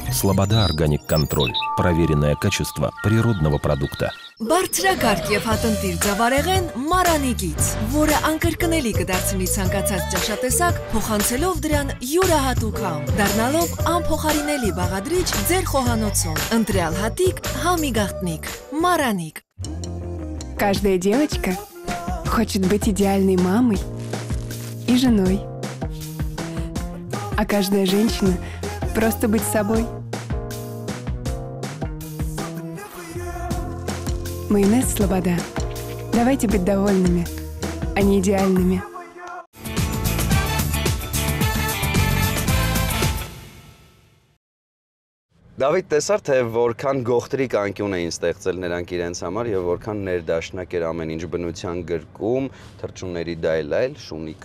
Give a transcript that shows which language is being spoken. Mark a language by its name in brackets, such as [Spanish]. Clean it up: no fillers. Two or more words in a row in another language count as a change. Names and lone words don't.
[Russian] «Слобода Органик Контроль» – проверенное качество природного продукта. [Armenian] Բարձրակարգ եւ հատընտիր ձավարեղեն Մարանիկից, որը անկրկնելի կդարձնի ցանկացած ճաշատեսակ, փոխանցելով դրան յուրահատուկ համ, դառնալով անփոխարինելի բաղադրիչ ձեր խոհանոցում։ Ընտրյալ հատիկ, համի գաղտնիք, [Russian] Мараник. Каждая девочка хочет быть идеальной мамой и женой. А каждая женщина просто быть собой. Майонез Слобода. Давайте быть довольными, а не идеальными. [Armenian] Դավիթ, տեսար թե որքան գողտրիկ անկյուն էին ստեղծել նրանք իրենց համար եւ որքան ներդաշնակ էր ամեն ինչ բնության գրկում, թռչունների դայլայլ, շունիկը։